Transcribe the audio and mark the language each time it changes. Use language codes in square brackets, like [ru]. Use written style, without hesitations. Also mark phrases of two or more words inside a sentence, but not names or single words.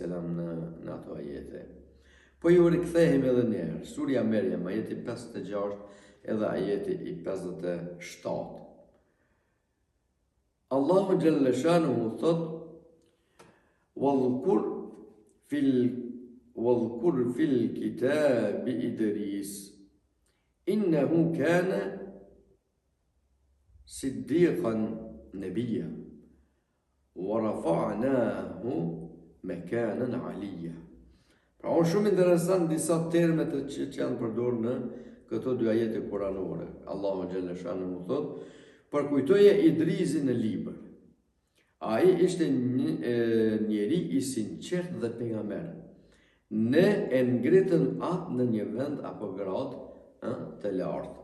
[sq] në ato ajete. Po ju rikthehemi edhe një herë. Surja Merjem, ajeti 56 edhe ajeti i 57. Allahu Gjellëshanuhu thot, [ar] واذكر في الكتاب إدريس إنه كان صديقا نبيا ورفعناه مكانا عليا. [sq] Pra është shumë interesant disa termet që janë përdorur në këto dy ajete kuranore. Allahu [ar] جل شأنه [sq] thot, përkujtoje Idrisin në libër. Ai ishte një njeri i sinqert dhe pejgamber. Ne e ngritëm atë në një vend apo gradë të lartë.